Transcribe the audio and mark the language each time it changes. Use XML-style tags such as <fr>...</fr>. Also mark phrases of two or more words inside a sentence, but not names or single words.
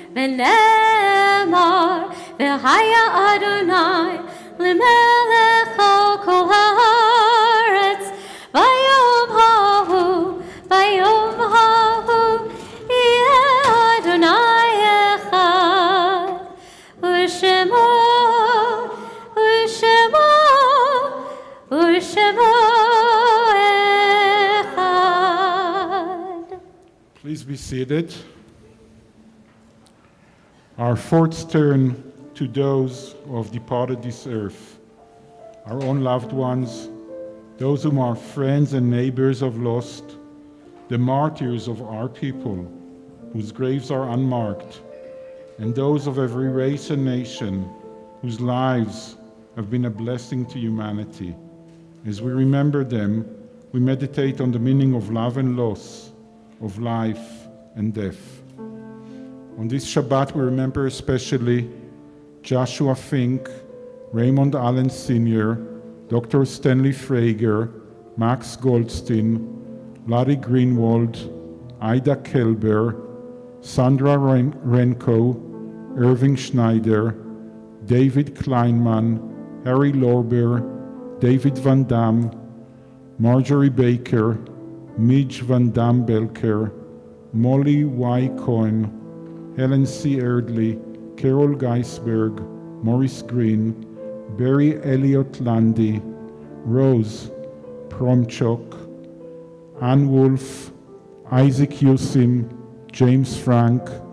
<he>ונאמר והיה אדוני למלך על כל הארץ, ביום ההוא יהיה אדוני אחד, ושמו אחד.</he> <en>Please be seated. Our thoughts turn to those who have departed this earth, our own loved ones, those whom our friends and neighbors have lost, the martyrs of our people, whose graves are unmarked, and those of every race and nation whose lives have been a blessing to humanity. As we remember them, we meditate on the meaning of love and loss, of life and death. On this Shabbat, we remember especially Joshua Fink, Raymond Allen Sr., Dr. Stanley Frager, Max Goldstein, Larry Greenwald, Ida Kelber, Sandra Renko, Irving Schneider, David Kleinman, Harry Lorber, David Van Dam, Marjorie Baker, Midge Van Dam Belker, Molly Y. Cohen, Helen C. Erdley, Carol Geisberg, Maurice Green, Barry Elliott Landy, Rose Promchok, Ann Wolf, Isaac Yusim, James Frank,</en>